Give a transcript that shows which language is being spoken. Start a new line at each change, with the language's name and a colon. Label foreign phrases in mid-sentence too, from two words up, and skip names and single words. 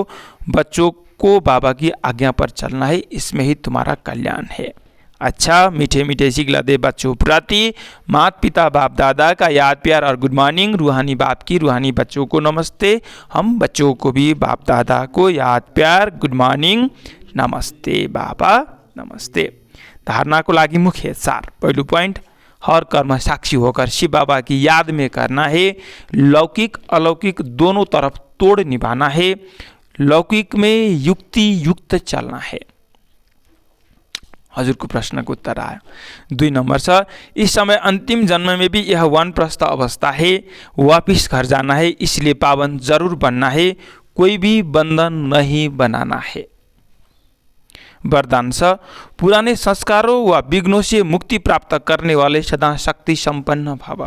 Hindi: बच्चों को बाबा की आज्ञा पर चलना है, इसमें ही तुम्हारा कल्याण है। अच्छा, मीठे मीठे शिक्षा दे बच्चों प्रति माता पिता बाप दादा का याद प्यार और
English: good morning.
Hindi: रूहानी बाप की रूहानी बच्चों को नमस्ते। हम बच्चों को भी बाप दादा को याद प्यार
English: good morning
Hindi: नमस्ते।
Nepali: बाबा नमस्ते। धारणा को लागि मुख्य सार। पहिलो पोइन्ट,
Hindi: हर कर्म साक्षी होकर शिव बाबा की याद में करना है। लौकिक अलौकिक दोनों तरफ तोड़ निभाना है। लौकिक में युक्ति युक्त चलना है।
Nepali: हजुरको प्रश्नको उत्तर आयो। 2 नंबर छ,
Hindi: इस समय अंतिम जन्म में भी यह वानप्रस्थ अवस्था है, वापिस घर जाना है, इसलिए पावन जरूर बनना है, कोई भी बंधन नहीं बनाना है।
Nepali: वरदान छ,
Hindi: पुराने संस्कारों व विघ्नों से मुक्ति प्राप्त करने वाले सदा शक्ति संपन्न भव।